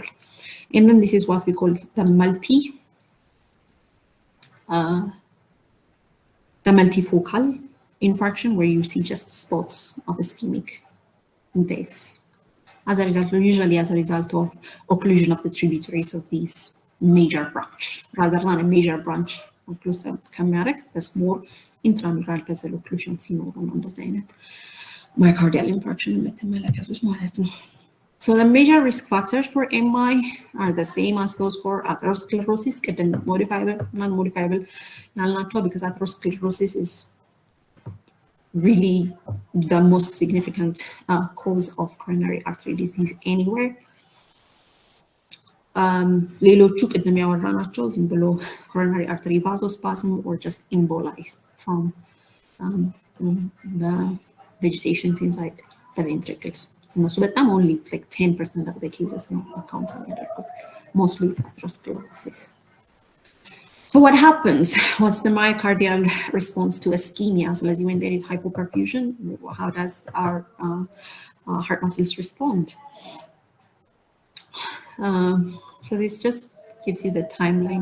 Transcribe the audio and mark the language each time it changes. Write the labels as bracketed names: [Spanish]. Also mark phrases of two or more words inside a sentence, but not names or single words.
[English] And then this is what we call the multifocal infarction, where you see just spots of ischemic death usually as a result of occlusion of the tributaries of these major branch. Rather than a major branch occlusive amharic, there's more intramural vessel occlusion [Amharic] ሲኖሩ ነው እንደዚህ አይነት [English] myocardial infarction [Amharic] የምትመለከቱት ማለት ነው። [English] So the major risk factors for MI are the same as those for atherosclerosis, modifiable, non-modifiable, because atherosclerosis is really the most significant cause of coronary artery disease anywhere. [Amharic] ሌሎቹ ቅድም ያወራናቸው ዝም ብሎ [English] coronary artery vasospasm or just embolized from the vegetations inside the ventricles. [Amharic] እነሱ በጣም [English] only like 10% of the cases ነው account የሚያደርጉት. Mostly it's atherosclerosis. So what happens? What's the myocardial response to ischemia? So when there is hypoperfusion, how does our heart muscles respond? So this just gives you the timeline.